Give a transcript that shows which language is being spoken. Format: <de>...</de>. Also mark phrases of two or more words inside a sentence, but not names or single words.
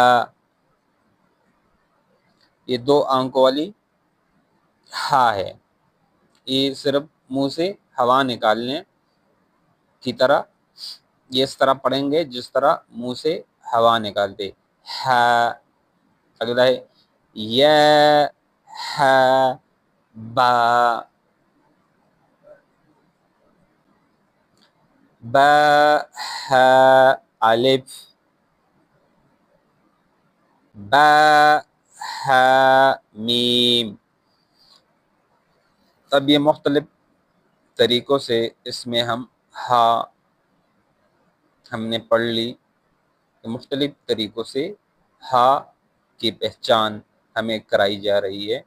<ur>یہ 2 آنکھوں والی ہا ہے. یہ صرف منہ سے ہوا نکالنے کی طرح، یہ اس طرح پڑھیں گے جس طرح منہ سے ہوا نکالتے ہا. اگلا ہے یا ہا با، با ہا الف، با ہا میم. اب یہ مختلف طریقوں سے اس میں ہم نے پڑھ لی. مختلف طریقوں سے ہا کی پہچان ہمیں کرائی جا رہی ہے.</ur>